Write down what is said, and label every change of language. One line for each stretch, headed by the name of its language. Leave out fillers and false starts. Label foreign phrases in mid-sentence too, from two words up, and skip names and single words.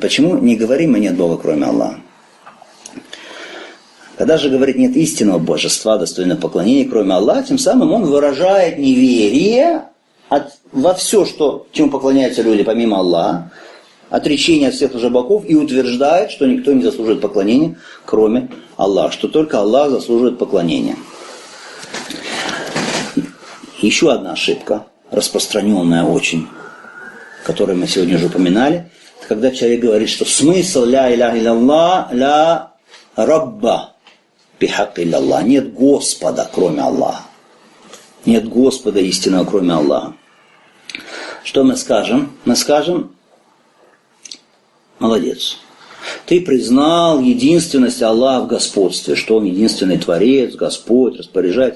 Russian: Почему не говорим мы нет Бога, кроме Аллаха? Когда же говорит нет истинного божества, достойного поклонения, кроме Аллаха, тем самым он выражает неверие во все, чему поклоняются люди помимо Аллаха, отречение от всех лжебогов и утверждает, что никто не заслуживает поклонения, кроме Аллаха, что только Аллах заслуживает поклонения. Еще одна ошибка, распространенная очень, которую мы сегодня уже упоминали, это когда человек говорит, что смысл
Arabic: لا إله إلا الله لا رب بحق إلا الله.
Russian: Нет Господа, кроме Аллаха. Нет Господа истинного, кроме Аллаха. Что мы скажем? Мы скажем, молодец. Ты признал единственность Аллаха в господстве, что Он единственный Творец, Господь, распоряжает.